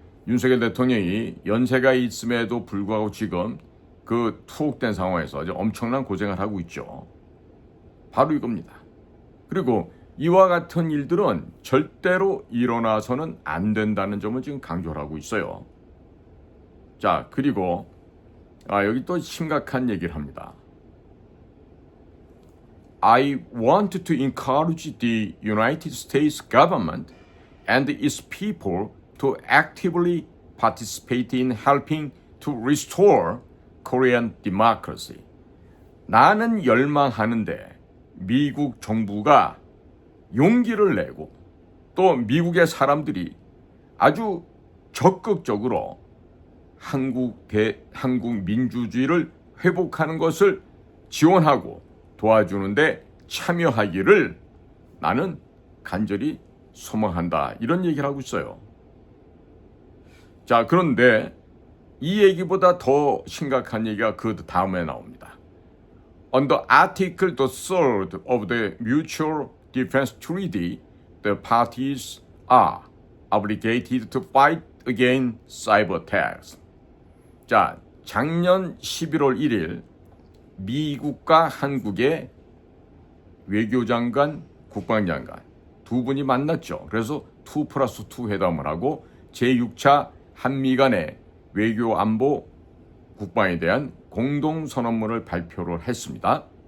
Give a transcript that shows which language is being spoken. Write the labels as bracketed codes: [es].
[ko] 윤석열 대통령이 연세가 있음에도 불구하고 지금 그 투옥된 상황에서 아주 엄청난 고생을 하고 있죠. 바로 이겁니다. 그리고 이와 같은 일들은 절대로 일어나서는 안 된다는 점을 지금 강조를 하고 있어요. 자, 그리고 여기 또 심각한 얘기를 합니다. [en] I want to encourage the United States government and its people to actively participate in helping to restore Korean democracy. [ko] 나는 열망하는데 미국 정부가 용기를 내고 또 미국의 사람들이 아주 적극적으로 한국 민주주의를 회복하는 것을 지원하고 도와주는데 참여하기를 나는 간절히 소망한다. 이런 얘기를 하고 있어요. 자, 그런데 이 얘기보다 더 심각한 얘기가 그 다음에 나옵니다. [en] Under Article 3 of the Mutual Defense Treaty, the parties are obligated to fight against cyber attacks. [ko] 자, 작년 11월 1일 미국과 한국의 외교장관, 국방장관 두 분이 만났죠. 그래서 2+2 회담을 하고 제6차 한미 간의 외교 안보 국방에 대한 공동선언문을 발표를 했습니다.